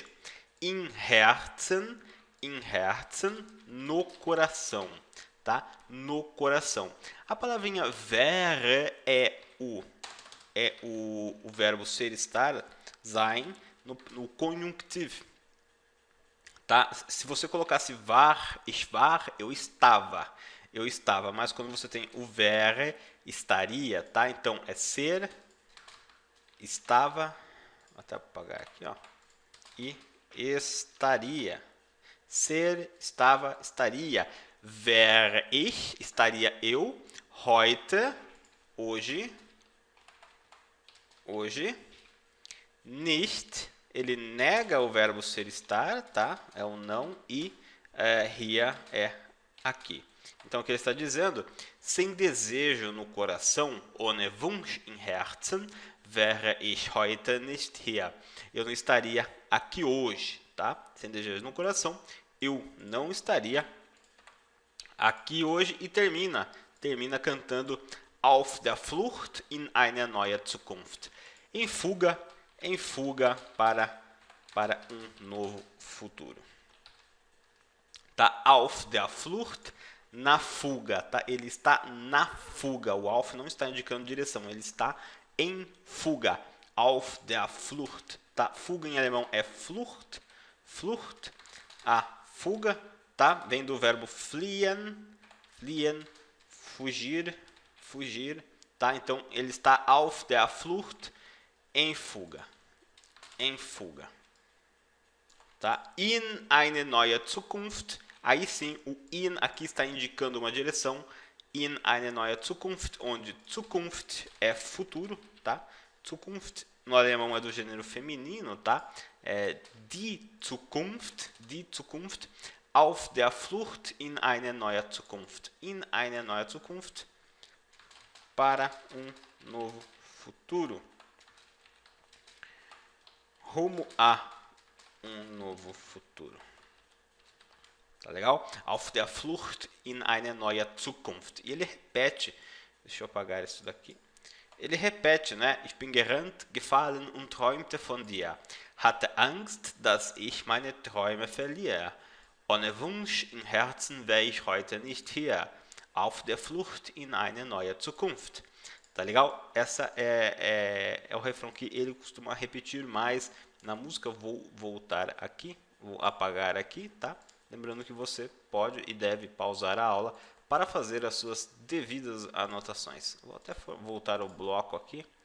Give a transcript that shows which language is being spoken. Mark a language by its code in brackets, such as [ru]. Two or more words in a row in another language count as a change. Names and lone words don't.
[de] In Herzen, [pt] no coração, tá? No coração. A palavrinha wäre é o verbo ser, estar, sein, no conjunctivo. Tá? Se você colocasse [de] war, ich war, [pt] eu estava, mas quando você tem o wäre, estaria, tá? Então é ser, estava, vou até apagar aqui, ó, e estaria. Ser, estava, estaria. [de] Wäre ich, [pt] estaria eu. Heute, hoje. Nicht, ele nega o verbo ser, estar, tá? É o não, e hier é aqui. Então o que ele está dizendo? Sem desejo no coração, [de] ohne Wunsch im Herzen, wäre ich heute nicht hier. [pt] Eu não estaria aqui hoje, tá? Sem desejo no coração, eu não estaria aqui hoje. E termina cantando [de] Auf der Flucht in eine neue Zukunft. [pt] Em fuga para um novo futuro. Tá? [de] Auf der Flucht, [pt] na fuga, tá? Ele está na fuga. O auf não está indicando direção, ele está em fuga. [de] Auf der Flucht, [pt] tá? Fuga em alemão é Flucht. A fuga, tá? Vem do verbo fliehen, fugir, tá? Então ele está [de] auf der Flucht, [pt] em fuga, tá? [de] In eine neue Zukunft, [pt] aí sim o in aqui está indicando uma direção. [de] In eine neue Zukunft, [pt] onde Zukunft é futuro, tá? Zukunft no alemão é do gênero feminino, tá? [de] Die Zukunft, auf der Flucht in eine neue Zukunft, [pt] para um novo futuro. Rumo a um novo futuro. Tá legal? [de] Auf der Flucht in eine neue Zukunft. [pt] E ele repete, deixa eu apagar isso daqui. Ele repete, né? [de] Ich bin gerannt, gefallen und träumte von dir. Hatte Angst, dass ich meine Träume verliere. Ohne Wunsch im Herzen wäre ich heute nicht hier. Auf der Flucht in eine neue Zukunft. [pt] Tá legal? Essa é o refrão que ele costuma repetir mais na música. Vou voltar aqui, vou apagar aqui, tá? Lembrando que você pode e deve pausar a aula para fazer as suas devidas anotações. Vou até voltar o bloco aqui.